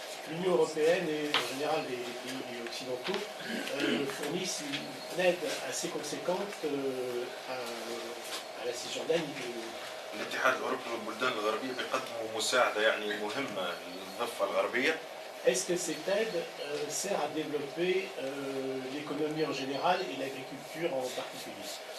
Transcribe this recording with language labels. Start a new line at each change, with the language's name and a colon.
French: L'Union européenne et en général les pays occidentaux fournissent une aide assez conséquente à la Cisjordanie.
Arabic: الاتحاد الأوروبي والبلدان الغربية بيقدموا مساعدة يعني مهمة للضفة الغربية.
French: Est-ce que cette aide sert à développer l'économie en général et l'agriculture en particulier?